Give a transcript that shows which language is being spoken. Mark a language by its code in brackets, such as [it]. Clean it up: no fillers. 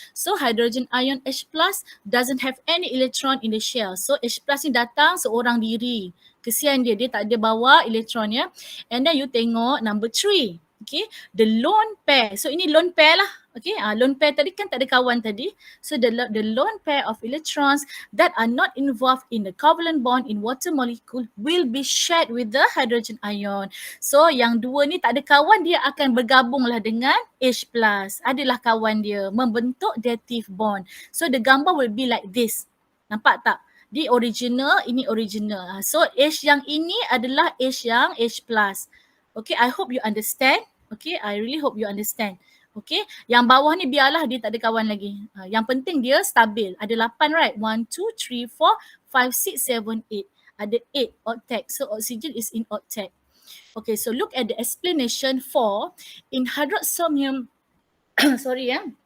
[en] So hydrogen ion H plus doesn't have any electron in the shell. [ms] So H plus ni datang seorang diri. Kesian dia tak ada bawa elektron ya. [en] And then you [ms] tengok [en] number 3. [ms] Okay, [en] the lone pair. [ms] So ini lone pair lah. Okay, lone pair tadi kan tak ada kawan tadi. [en] So the lone pair of electrons that are not involved in the covalent bond in water molecule will be shared with the hydrogen ion. [ms] So yang dua ni tak ada kawan, dia akan bergabunglah dengan H plus. Adalah kawan dia, membentuk dative bond. [en] So the [ms] gambar [en] will be like this. [ms] Nampak tak? Di original, ini original. So H yang ini adalah H yang H plus. [en] Okay, I hope you understand. Okay, I really hope you understand. [ms] Okay, yang bawah ni biarlah dia tak ada kawan lagi. Yang penting dia stabil. Ada 8 [en] right? [ms] 1, 2, 3, 4, 5, 6, 7, 8. Ada 8 octet. [en] So oxygen is in octet. Okay, so look at the explanation for in hydroxonium, sorry ya.